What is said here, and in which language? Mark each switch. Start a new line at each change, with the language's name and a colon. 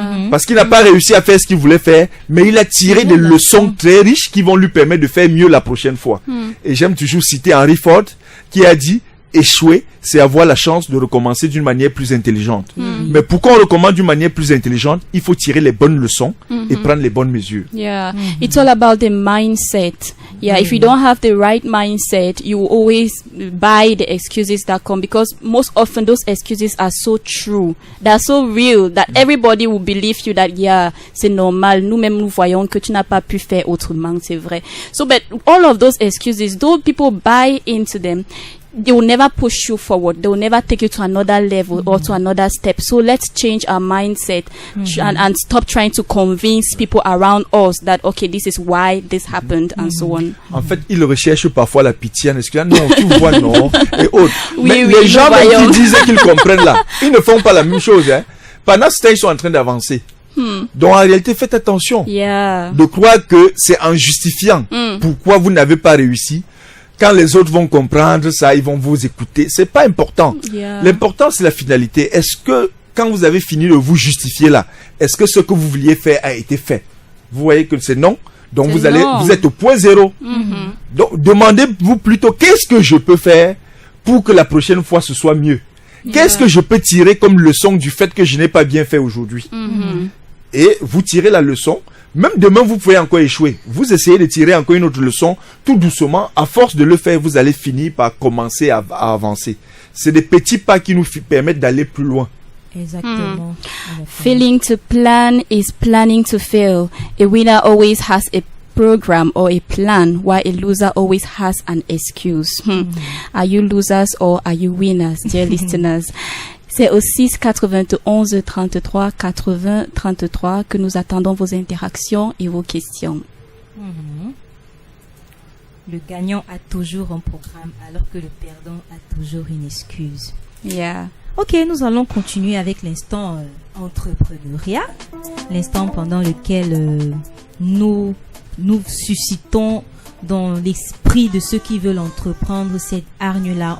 French: Parce qu'il n'a pas réussi à faire ce qu'il voulait faire, mais il a tiré des leçons très riches qui vont lui permettre de faire mieux la prochaine fois. Et j'aime toujours citer Henry Ford qui a dit: échouer, c'est avoir la chance de recommencer d'une manière plus intelligente. Mais pour qu'on recommence d'une manière plus intelligente, il faut tirer les bonnes leçons et prendre les bonnes mesures.
English: It's all about the mindset. If you don't have the right mindset, you will always buy the excuses that come, because most often those excuses are so true, they're so real that everybody will believe you that
French: c'est normal. Nous-mêmes nous voyons que tu n'as pas pu faire autrement, c'est vrai.
English: So, but all of those excuses, though people buy into them, they will never push you forward. They will never take you to another level or to another step. So let's change our mindset and stop trying to convince people around us that, okay, this is why this happened and so on.
French: En fait, ils recherchent parfois la pitié en excusant, non, tu vois, non, et autres. Mais les gens même qui disent qu'ils comprennent là, ils ne font pas la même chose. Pendant ce temps, ils sont en train d'avancer. Donc en réalité, faites attention de croire que c'est en justifiant pourquoi vous n'avez pas réussi. Quand les autres vont comprendre ça, ils vont vous écouter. C'est pas important. L'important, c'est la finalité. Est-ce que, quand vous avez fini de vous justifier là, est-ce que ce que vous vouliez faire a été fait? Vous voyez que c'est non. Donc vous êtes au point zéro. Donc demandez-vous plutôt, qu'est-ce que je peux faire pour que la prochaine fois ce soit mieux? Qu'est-ce que je peux tirer comme leçon du fait que je n'ai pas bien fait aujourd'hui? Et vous tirez la leçon. Même demain, vous pouvez encore échouer. Vous essayez de tirer encore une autre leçon, tout doucement. À force de le faire, vous allez finir par commencer à avancer. C'est des petits pas qui nous permettent d'aller plus loin. Exactement.
English: Failing to plan is planning to fail. A winner always has a program or a plan, while a loser always has an excuse. Are you losers or are you winners, dear listeners?
French: C'est au 6 91 33 80 33 que nous attendons vos interactions et vos questions. Le gagnant a toujours un programme, alors que le perdant a toujours une excuse. Ok, nous allons continuer avec l'instant entrepreneuriat, l'instant pendant lequel nous suscitons dans l'esprit de ceux qui veulent entreprendre cette hargne-là.